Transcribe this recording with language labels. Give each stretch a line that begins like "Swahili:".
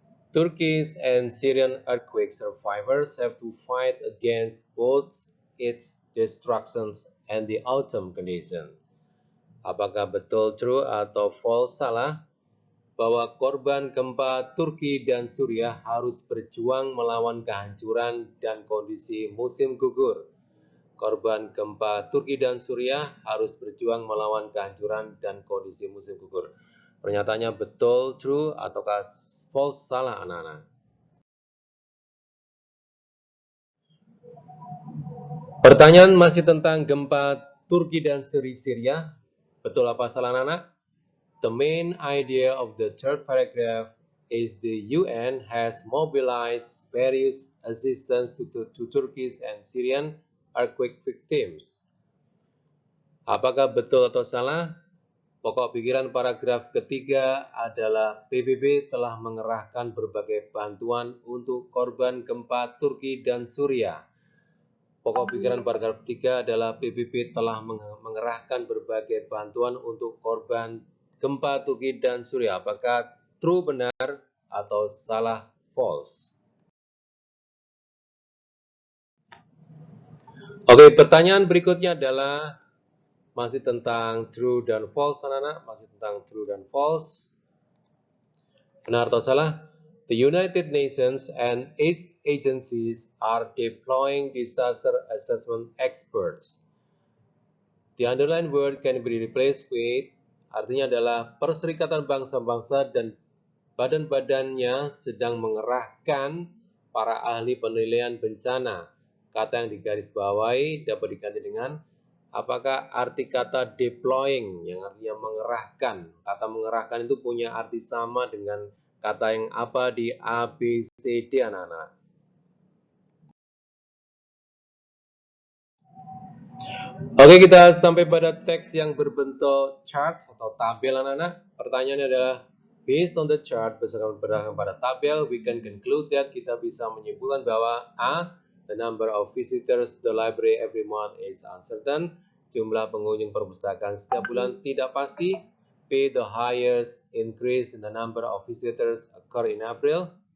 English: Turkish and Syrian earthquake survivors have to fight against both its destructions and the autumn condition.
Indonesian: Apakah betul true atau false salah bahwa korban gempa Turki dan Suriah harus berjuang melawan kehancuran dan kondisi musim gugur? Korban gempa Turki dan Suriah harus berjuang melawan kehancuran dan kondisi musim gugur. Pernyataannya betul, true, ataukah false, salah anak-anak? Pertanyaan masih tentang gempa Turki dan Syria. Betul apa salah anak-anak?
English: The main idea of the third paragraph is the UN has mobilized various assistance to Turkish and Syrian earthquake victims.
Indonesian: Apakah betul atau salah? Pokok pikiran paragraf ketiga adalah PBB telah mengerahkan berbagai bantuan untuk korban gempa Turki dan Suriah. Pokok pikiran paragraf ketiga adalah PBB telah mengerahkan berbagai bantuan untuk korban gempa Turki dan Suriah. Apakah true, benar, atau salah, false? Oke, pertanyaan berikutnya adalah masih tentang true dan false, anak-anak. Masih tentang true dan false. Benar atau salah?
English: The United Nations and its agencies are deploying disaster assessment experts. The underlined word can be replaced with,
Indonesian: artinya adalah Perserikatan Bangsa-Bangsa dan badan-badannya sedang mengerahkan para ahli penilaian bencana. Kata yang digarisbawahi dapat diganti dengan apakah arti kata deploying yang artinya mengerahkan. Kata mengerahkan itu punya arti sama dengan kata yang apa di A, B, C, D, anak-anak? Oke, kita sampai pada teks yang berbentuk chart atau tabel, anak-anak. Pertanyaannya adalah,
English: based on the chart,
Indonesian: berdasarkan pada tabel,
English: we can conclude that
Indonesian: kita bisa menyimpulkan bahwa
English: A, the number of visitors to the library every month is uncertain.
Indonesian: Jumlah pengunjung perpustakaan setiap bulan tidak pasti.
English: B, the highest increase in the number of visitors occur in April.